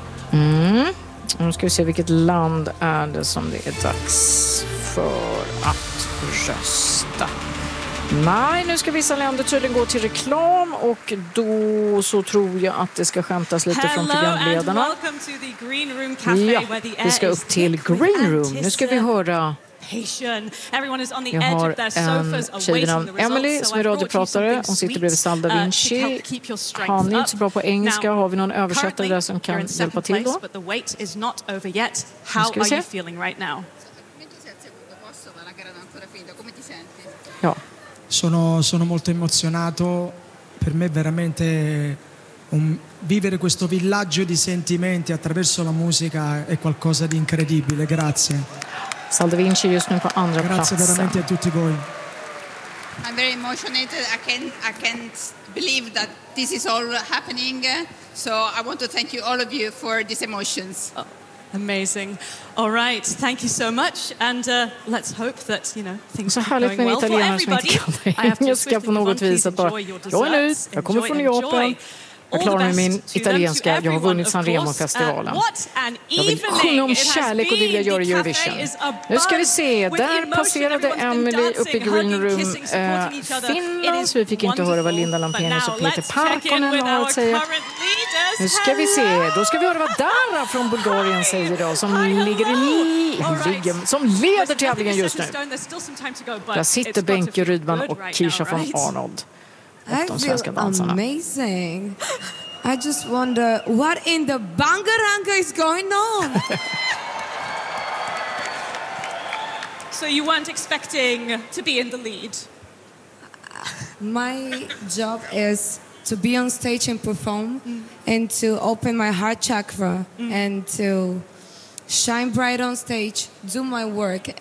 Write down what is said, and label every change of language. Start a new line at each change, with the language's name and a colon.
Swedish: Mm. Nu ska vi se vilket land är det som det är dags för att rösta. Nej, nu ska vissa länder tydligen gå till reklam, och då så tror jag att det ska skämtas lite.
English: Hello
Swedish: från programledarna.
English: Welcome to the Green Room Cafe, where the air is thick.
Swedish: Vi ska upp till Green Room. Nu ska vi höra.
English: Everyone is on the edge of their sofas awaiting the results.
Swedish: Emily, som är radiopratare, hon sitter bredvid Salda Vinci. Han är inte så bra på engelska. Har vi någon översättare där som kan hjälpa till då?
English: But the wait is not over yet. How are you feeling right now?
Swedish: Ja.
Italian: Sono molto emozionato. Per me veramente vivere questo villaggio di sentimenti attraverso la musica è qualcosa di incredibile. Grazie.
Swedish: Salda Vinci just nu på andra platsen.
Italian: Grazie veramente a tutti voi.
English: I'm very emotionated. I can't believe that this is all happening. So I want to thank you all of you for these emotions. Oh, amazing. All right. Thank you so much. And let's hope that, you know, things are going well for everybody.
Swedish: Som inte kan engelska på något vis. Att bara, jag är nu. Jag kommer från Japan. Jag klarar mig min italienska. Jag har vunnit San Remo-festivalen. Jag vill sjunga om kärlek och vilja göra Eurovision. Nu ska vi se. Där passerade Emily upp i Green Room Finland. Så vi fick inte höra vad Linda Lampenius och Peter Parkonen har att säga. Nu ska vi se. Då ska vi höra vad Dara från Bulgarien säger idag. Som leder tävlingen just nu. Där sitter Benke Rydman och Kisha von Arnold.
English: I feel amazing. I just wonder what in the bangaranga is going on. So you weren't expecting to be in the lead? My job is to be on stage and perform and to open my heart chakra and to shine bright on stage, do my work.